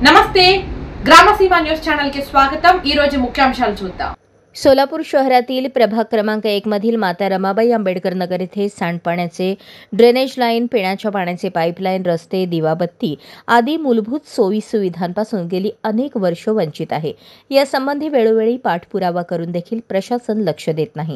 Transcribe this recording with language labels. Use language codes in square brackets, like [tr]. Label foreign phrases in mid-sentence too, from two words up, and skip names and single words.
[te] నమస్తే గ్రామసీమ న్యూస్ ఛానల్ కి స్వాగతం। ఈ రోజు ముఖ్యాంశాలు చూద్దాం। [mr] सोलापूर शहरातील प्रभाग क्रमांक 1 मधील माता रमाबाई आंबेडकर नगर येथे सांडपाण्याचे ड्रेनेज लाईन, पिण्याच्या पाण्याचे पाईपलाईन, रस्ते, दिवाबत्ती आदी मूलभूत सोयी सुविधांपासून गेली अनेक वर्ष वंचित आहे। यासंबंधी वेळोवेळी पाठपुरावा करून देखील प्रशासन लक्ष देत नाही।